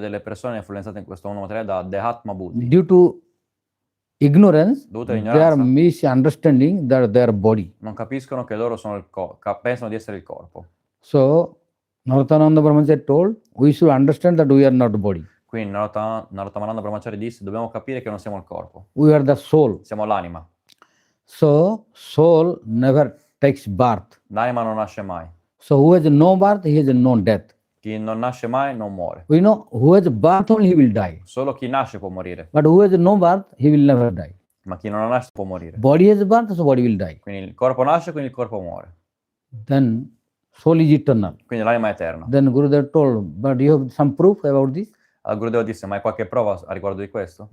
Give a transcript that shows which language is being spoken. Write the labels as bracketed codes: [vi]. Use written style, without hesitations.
[it] delle persone è influenzate in questo mondo materiale da Dehatma Buddhi. [en] Due to ignorance, [it] Dovuta [en] they are [it] all'ignoranza, [en] misunderstanding that their body. [it] non capiscono che loro sono il corpo, pensano di essere il corpo. [en] So Narottananda Brahmachari told, we should understand that we are not body. [it] Quindi Narottananda Brahmachari disse: dobbiamo capire che non siamo il corpo, [en] We are the soul. [it] siamo l'anima. [en] So soul never takes birth. [it] L'anima non nasce mai. [en] So who has no birth, he has no death. [it] Chi non nasce mai non muore. [en] We know who has birth only he will die. [it] Solo chi nasce può morire, [en] But who has no birth, he will never die. [it] ma chi non nasce può morire. [en] Body has birth, so body will die. [it] Quindi il corpo nasce, quindi il corpo muore. [en] Then soul is eternal. [it] Quindi l'anima è eterna. [en] Then Gurudev told, but you have some proof about this? [it] Allora Gurudeva disse, ma hai qualche prova a riguardo di questo?